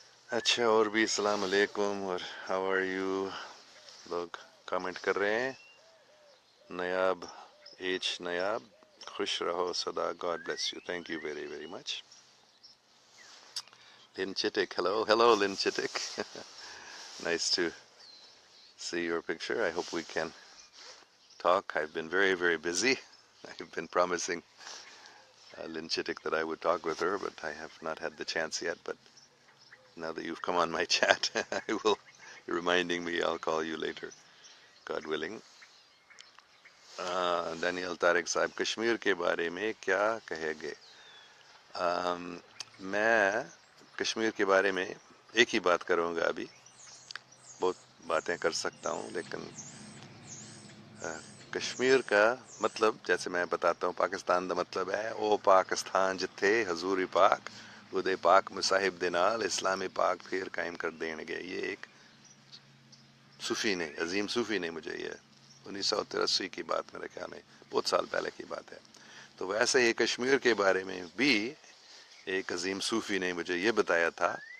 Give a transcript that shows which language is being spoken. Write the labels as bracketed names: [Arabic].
[Urdu] اچھا، اور بھی السلام علیکم اور ہاؤ آر یو لوگ کامنٹ کر رہے ہیں۔ نیاب نیاب، خوش رہو سدا، [English] God bless you, thank you very very much. [Urdu] لن چٹک، ہیلو لن چٹک [English] nice to see your picture. I hope we can talk. I've been very, very busy. I've been promising Lynn Chittick that I would talk with her, but I have not had the chance yet. But now that you've come on my chat, you're reminding me, I'll call you later, God willing. [Urdu] دانیل Tariq صاحب، کشمیر کے بارے میں کیا کہے گے؟ میں کشمیر کے بارے میں ایک ہی بات کروں گا، ابھی بہت باتیں کر سکتا ہوں، لیکن کشمیر کا مطلب جیسے میں بتاتا ہوں، [Punjabi] پاکستان دا مطلب ہے او پاکستان جتھے حضور پاک خدے پاک مصاحب دے نال اسلام پاک پھر قائم کر دین گے۔ [Urdu] یہ ایک صوفی نے، عظیم صوفی نے مجھے، یہ 1983 کی بات، میرے خیال میں بہت سال پہلے کی بات ہے۔ تو ویسے ہی کشمیر کے بارے میں بھی ایک عظیم صوفی نے مجھے یہ بتایا تھا،